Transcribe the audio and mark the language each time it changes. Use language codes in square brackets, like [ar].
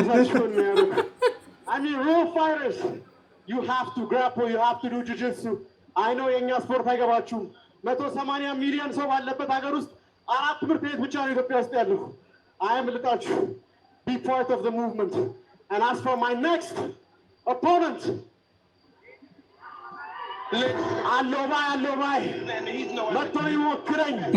[en] I mean real fighters. You have to grapple, you have to do jiu-jitsu. I know [am] የኛ ስፖርት አይገባችሁም። 180 ሚሊዮን ሰው ባለበት ሀገር ውስጥ 4 ትምህርት ቤት ብቻ ነው ኢትዮጵያ ውስጥ ያለው። [en] I am [am] ልጣችሁ. [en] Be part of the movement. And as for my next opponent, [am] አለው ባይ መጥቶ ይሞክረኝ።